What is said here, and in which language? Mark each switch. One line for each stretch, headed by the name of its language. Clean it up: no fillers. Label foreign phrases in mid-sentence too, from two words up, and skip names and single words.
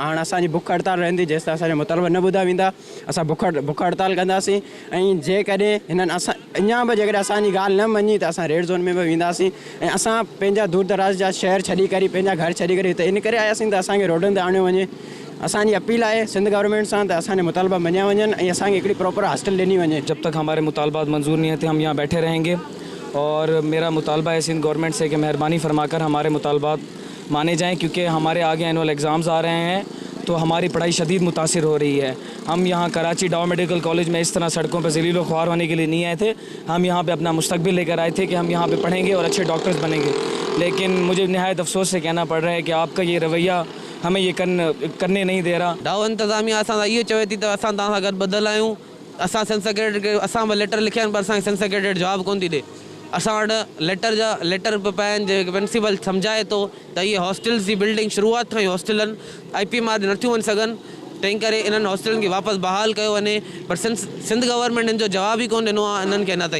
Sindhi: हाणे असांजी बुख हड़ताल रहंदी जेसि ताईं असांजा मुतालबा न ॿुधा वेंदा असां बुख हड़ताल कंदासीं। ऐं जेकॾहिं हिननि असां अञा बि जेकॾहिं असांजी ॻाल्हि न मञी त असां रेड ज़ोन में बि वेंदासीं ऐं असां पंहिंजा दूर दराज जा शहर छॾी करे पंहिंजा घर छॾी करे हिते इन करे आयासीं त असांखे रोडनि ते आणियो वञे। असांजी अपील
Urdu: ہے سندھ گورنمنٹ سے تو
Sindhi: असांजे मुतालबा मञिया वञनि ऐं असांखे हिकिड़ी
English: proper hostel
Sindhi: ॾिनी वञे।
Urdu: جب تک ہمارے مطالبات منظور نہیں ہوتے ہم یہاں بیٹھے رہیں گے اور میرا مطالبہ ہے سندھ گورنمنٹ سے کہ مہربانی فرما کر ہمارے مطالبات مانے جائیں، کیونکہ ہمارے آگے
English: annual exams
Urdu: آ رہے ہیں تو ہماری پڑھائی شدید متاثر ہو رہی ہے. ہم یہاں کراچی ڈاؤ میڈیکل کالج میں اس طرح سڑکوں پر ذلیل و خوار ہونے کے لیے نہیں آئے تھے. ہم یہاں پے اپنا مستقبل لے کر آئے تھے کہ ہم یہاں پے پڑھیں گے اور اچھے ڈاکٹرز بنیں گے. لیکن مجھے نہایت افسوس سے کہنا پڑ رہا ہے کہ آپ کا یہ رویہ ہمیں یہ کرنے نہیں دے رہا.
Sindhi: डाव इंतज़ामिया असां इहो चवे थी त असां तव्हां सां गॾु ॿधल आहियूं। असां सेंस सेक्रेटरी खे असां बि लेटर लिखिया आहिनि पर असांखे सेंस सेक्रेटरी जवाबु कोन थी ॾे। असां वटि लेटर पिया पिया आहिनि जेके प्रिंसिपल सम्झाए थो त इहे हॉस्टल्स जी बिल्डिंग शुरूआति खां ई हॉस्टल आहिनि IPMR नथियूं वञी सघनि। तंहिं करे इन्हनि हॉस्टलनि खे वापसि बहाल कयो वञे पर सिंध गवर्नमेंट इन्हनि जो जवाब ई कोन ॾिनो आहे इन्हनि खे अञा ताईं।